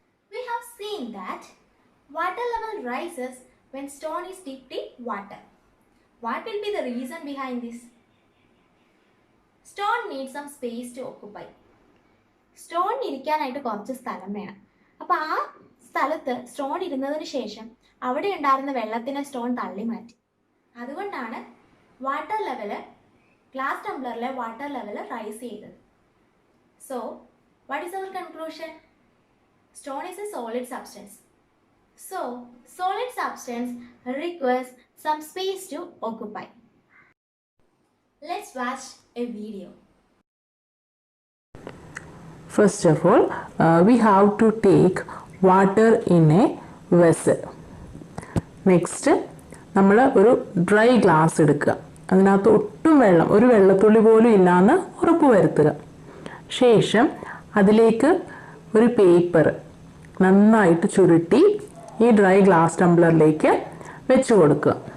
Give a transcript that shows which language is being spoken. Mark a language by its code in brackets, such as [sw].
[en] We have seen that water level rises when stone is dipped in water. What will be the reason behind this? Stone needs some space to occupy. [ml] Stone ഇരിക്കാനായിട്ട് കുറച്ച് സ്ഥലം വേണം. അപ്പോൾ ആ സ്ഥലത്ത് stone ഇരുന്നതിന് ശേഷം അവിടെ ഉണ്ടായിരുന്ന വെള്ളത്തിനെ സ്റ്റോൺ തള്ളി മാറ്റി. അതുകൊണ്ടാണ് water level glass ടംബ്ലറിലെ water level rice ചെയ്തത്. [en] So what is our conclusion? Stone is a solid substance. So solid substance requires some space to occupy. Let's watch a video. First of all, we have to take water in a vessel. [ml] Next, നമ്മൾ ഒരു dry glass എടുക്കുക. അതിനകത്ത് ഒട്ടും ഒരു വെള്ളത്തുള്ളി പോലും ഇല്ലാന്ന് ഉറപ്പ് വരുത്തുക. ശേഷം അതിലേക്ക് ഒരു പേപ്പർ നന്നായിട്ട് ചുരുട്ടി ഈ ഡ്രൈ ഗ്ലാസ് ടംബ്ലറിലേക്ക് വെച്ച് കൊടുക്കുക.